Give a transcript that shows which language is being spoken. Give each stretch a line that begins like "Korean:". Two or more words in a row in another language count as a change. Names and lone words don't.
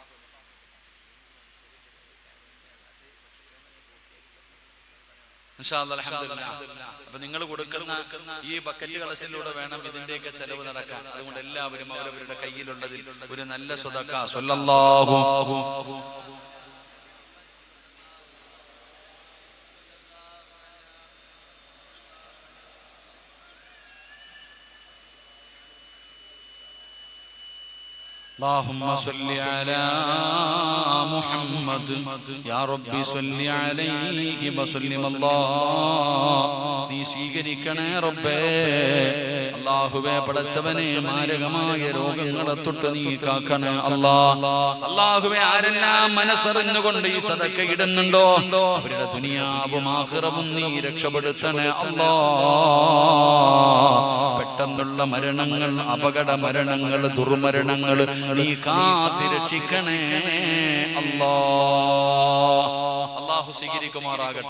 Malayalam: അപ്പൊ നിങ്ങൾ കൊടുക്കുന്ന ഈ ബക്കറ്റ് കളസിലൂടെ വേണം ഇതിന്റെയൊക്കെ ചെലവ് നടക്കാൻ. അതുകൊണ്ട് എല്ലാവരും അവരവരുടെ കയ്യിലുള്ളതിൽ ഒരു നല്ല സ്വതക്ക സ്വല്ലല്ലാഹു
Arabic: اللهم صل على محمد يا ربي صل عليه وسلم الله
Malayalam: നീ സ്വീകരിക്കണേ റബ്ബേ. അല്ലാഹുവേ, പടച്ചവനെ, മാരകമായ രോഗങ്ങളെ തൊട്ട് നീ കാക്കണേ അല്ലാഹുവേ. ആരെല്ലാം മനസ്സറിഞ്ഞുകൊണ്ട് ഈ സദക്ക ഇടുന്നുണ്ടോ അവരുടെ ദുനിയാവും ആഖിറവും നീ രക്ഷപ്പെടുത്തണേ പെട്ടെന്നുള്ള മരണങ്ങൾ, അപകട മരണങ്ങൾ, ദുർമരണങ്ങൾ നീ കാത്തിരക്ഷിക്കണേ അല്ലാഹു സ്വീകരിക്കുമാറാകട്ടെ.